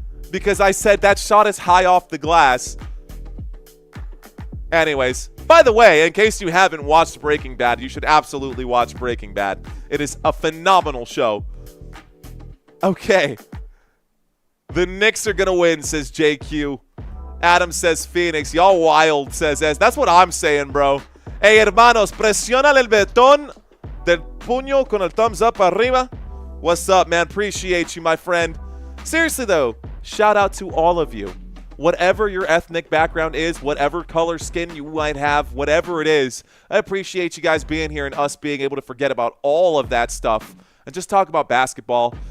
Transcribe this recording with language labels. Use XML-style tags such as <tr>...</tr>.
<en>Because I said that shot is high off the glass. Anyways, by the way, in case you haven't watched Breaking Bad, you should absolutely watch Breaking Bad. It is a phenomenal show. Okay. The Knicks are going to win, says JQ. Adam says Phoenix. Y'all wild, says S. That's what I'm saying, bro.</en> <es>Hey, hermanos, presiona el betón del puño con el</es> <en>thumbs up</en> <es>arriba.</es> <en>What's up, man? Appreciate you, my friend. Seriously, though, shout out to all of you. Whatever your ethnic background is, whatever color skin you might have, whatever it is, I appreciate you guys being here and us being able to forget about all of that stuff and just talk about basketball.</en>